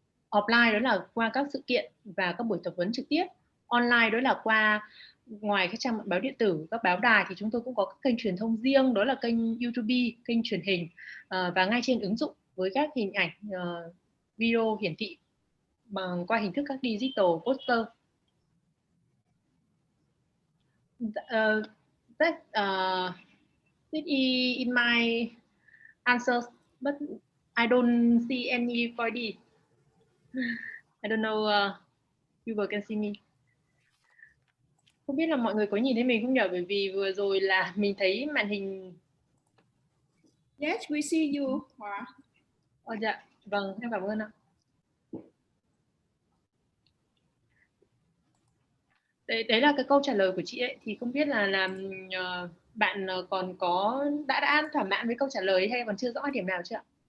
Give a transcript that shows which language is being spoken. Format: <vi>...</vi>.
<vi>Offline đó là qua các sự kiện và các buổi tập huấn trực tiếp. Online đó là qua, ngoài các trang báo điện tử, các báo đài thì chúng tôi cũng có các kênh truyền thông riêng, đó là kênh YouTube, kênh truyền hình và ngay trên ứng dụng với các hình ảnh video hiển thị qua hình thức các digital poster.</vi> <en>That is in my answers, but I don't see any 4D. I don't know you can see me.</en> <vi>Không biết là mọi người có nhìn thấy mình không nhỉ? Bởi vì vừa rồi là mình thấy màn hình.</vi> <en>Yes, we see you.</en> <vi>Dạ, vâng, em cảm ơn ạ. Đấy là cái câu trả lời của chị ấy, thì không biết là bạn còn có đã thỏa mãn với câu trả lời hay còn chưa rõ điểm nào chưa ạ?</vi>